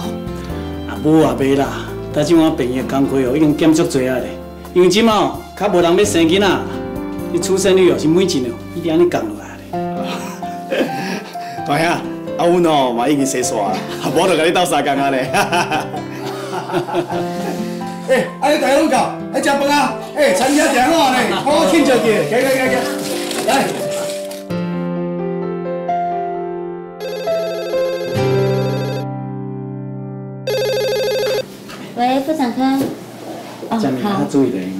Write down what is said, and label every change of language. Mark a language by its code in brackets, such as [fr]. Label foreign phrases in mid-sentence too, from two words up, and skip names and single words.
[nan] 无也袂啦，但即我病院的工课哦已经减足侪啊咧，因为即马哦较无人要生囡仔，你出生率哦是每一年哦一直安尼降落来咧。大兄，啊阮哦嘛已经生煞啦，无就甲你斗相共啊咧。哎，你大家拢到，来食饭啊！哎，餐厅订好呢，好好庆祝去，行，来。喂，妇产科。哦，好。注意点啊。